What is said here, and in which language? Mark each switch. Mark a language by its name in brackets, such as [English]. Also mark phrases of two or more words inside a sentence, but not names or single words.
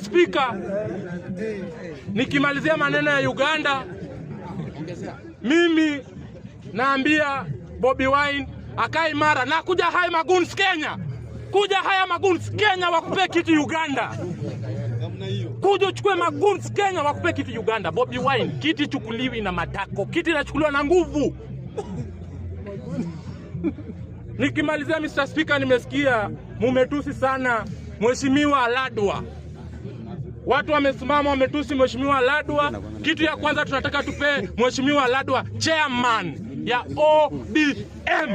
[Swahili] Speaker, nikimalizia maneno ya Uganda, mimi naambia Bobi Wine akae imara na kuja haya maguns Kenya. Kuja haya maguns Kenya wakupe kitu Uganda. Kuja uchukue maguns Kenya wakupe kitu Uganda. Bobi Wine, kiti chukuliwi na matako, kiti inachukuliwa na nguvu. Nikimalizia Mr. Speaker, nimesikia mumetusi sana Mheshimiwa Aladwa. Watu wamesimama wametusi Mheshimiwa Aladwa. Kitu ya kwanza tunataka tupe Mheshimiwa Aladwa chairman ya ODM.